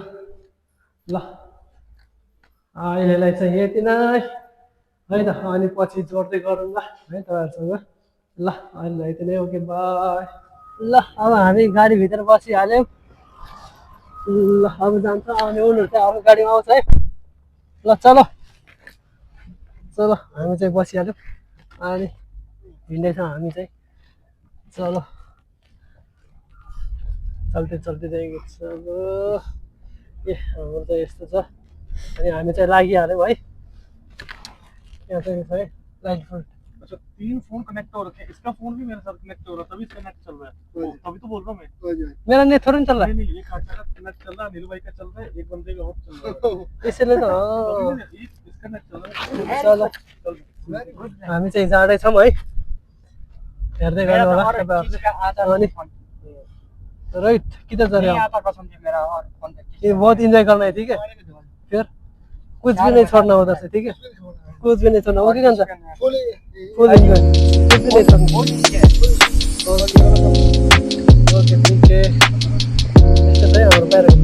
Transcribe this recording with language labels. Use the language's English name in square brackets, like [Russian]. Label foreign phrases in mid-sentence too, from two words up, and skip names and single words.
[Nepali] ल अहिलेलाई चाहिँ यति नै है त अनि पछि जोड्दै गरौँला है तपाईँहरूसँग ल अहिले यति नै [English] okay bye [Nepali] ल अब हामी गाडीभित्र बसिहाल्यौँ ल अब जान्छ अनि उनीहरू चाहिँ अर्को गाडीमा आउँछ है ल [Hindi] चलो चलो [Nepali] हामी चाहिँ बसिहाल्यौँ अनि हिँड्दैछौँ हामी चाहिँ चलो चल्दै चल्दै [Hindi] जाएँगे चलो [Nepali] ए हाम्रो चाहिँ यस्तो छ अनि हामी चाहिँ लागिहाल्यौँ है यहाँ चाहिँ छ है [English] light full [Hindi] अच्छा 3 फोन कनेक्ट हो रखे हैं इसका फोन भी मेरे साथ कनेक्ट हो रहा है तभी कनेक्ट चल रहा है तभी तो बोल रहा हूँ मैं हो जाए मेरा नेट थोड़ी ना चल रहा है नहीं ये खाचा का कनेक्ट चल रहा है अनिल भाई का चल रहा है एक बंदे का और चल रहा है [Nepali] त्यसैले त [Hindi] इसका नेट चल रहा है चलो [English] very good [Nepali] हामी चाहिँ जाँदैछौँ है हेर्दै गर्नु होला तपाईँहरूले अनि रोहित [Hindi] किधर जा रहे हो आप? मेरा और फोन ये बहुत इंजॉय करना है ठीक है फिर कुछ भी नहीं छोड़ना उधर से ठीक है कुछ भी नहीं छोड़ना ओके कंचा फुली [English] full enjoy [Hindi] कुछ भी नहीं छोड़ना [English] okay okay [Hindi] ठीक है [Nepali] यस्तो चाहिँ हाम्रो बाहिर